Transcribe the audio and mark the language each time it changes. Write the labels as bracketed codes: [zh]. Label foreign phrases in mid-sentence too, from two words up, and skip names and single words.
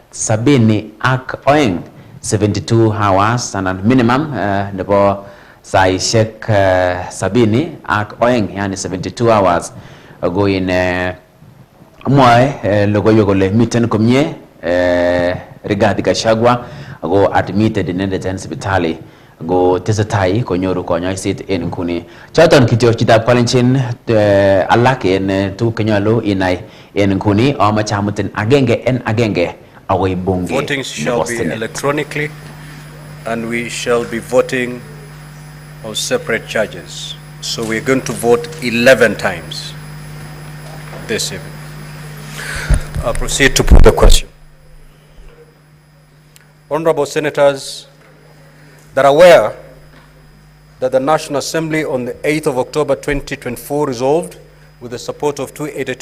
[kln] 72 72 hours anan minimum nebo saisiek 72 yani 72 [en] hours ago [kln] in mwae logoiwek kole miten komie Rigathi Gachagua ago admitted inendet en sipitali ago tesetai konyoru konyoiset en nguni. Choton kityo Chitab Kolenjin alak en tuguk chenyolu inai en nguni amache amutin agenge en agenge. [en] Voting shall be electronically, and we shall be voting on separate charges. So we're going to vote 11 times this evening. I'll proceed to put the question. Honorable Senators that are aware that the National Assembly on the 8th of October 2024 resolved, with the support of 282